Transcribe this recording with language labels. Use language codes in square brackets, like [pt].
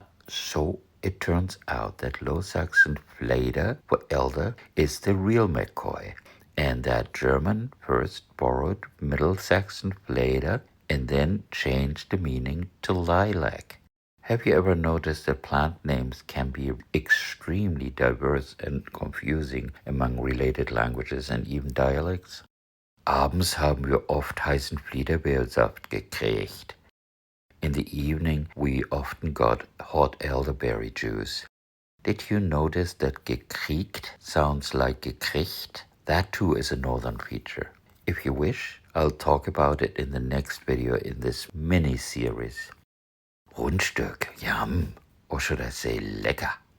[en] So it turns out that Low Saxon Fleder for elder is the real McCoy, and that German first borrowed Middle Saxon Fleder and then changed the meaning to lilac. Have you ever noticed that plant names can be extremely diverse and confusing among related languages and even dialects? [de] Abends haben wir oft heißen Fliederbeersaft gekriegt. [en] In the evening, we often got hot elderberry juice. Did you notice that gekriegt sounds like gekriegt? That too is a northern feature. If you wish, I'll talk about it in the next video in this mini-series. Rundstück, yum, or should I say lecker?